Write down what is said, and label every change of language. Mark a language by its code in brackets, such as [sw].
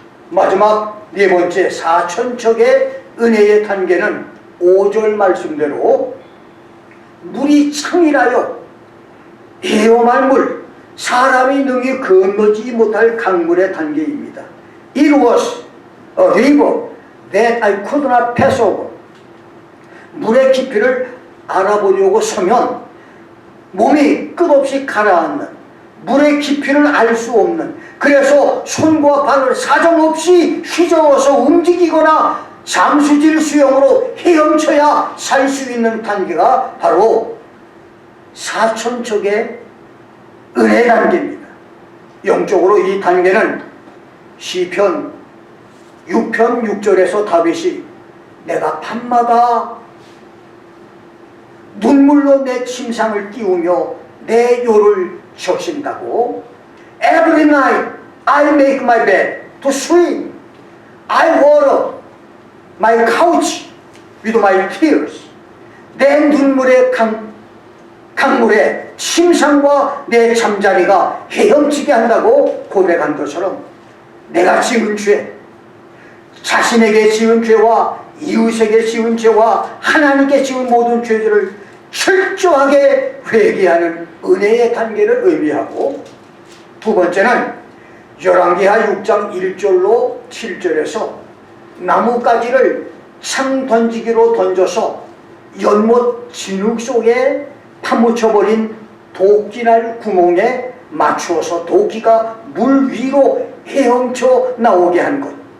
[ko] 마지막 네 번째 사천척의 은혜의 단계는 5절 말씀대로 물이 창이라요 헤엄할 물, 사람이 능히 건너지 못할 강물의 단계입니다. [en] It was a river that I could not pass over. [ko] 물의 깊이를 알아보려고 서면 몸이 끝없이 가라앉는, 물의 깊이를 알 수 없는, 그래서 손과 발을 사정없이 휘저어서 움직이거나 잠수질 수영으로 헤엄쳐야 살 수 있는 단계가 바로 사천척의 은혜 단계입니다. 영적으로 이 단계는 시편 6편 6절에서 다윗이 내가 밤마다 눈물로 내 침상을 띄우며 내 요를 적신다고 [en] Every night I make my bed to sleep. I water my couch with my tears. [ko] 내 눈물의 강물에 침상과 내 잠자리가 헤엄치게 한다고 고백한 것처럼 내가 지은 죄, 자신에게 지은 죄와 이웃에게 지은 죄와 하나님께 지은 모든 죄들을 철저하게 회개하는 은혜의 단계를 의미하고, 두 번째는 열왕기하 6장 1절로 7절에서 나뭇가지를 창 던지기로 던져서 연못 진흙 속에 파묻혀버린 도끼날 구멍에 맞추어서 도끼가 물 위로 헤엄쳐 나오게 한 것.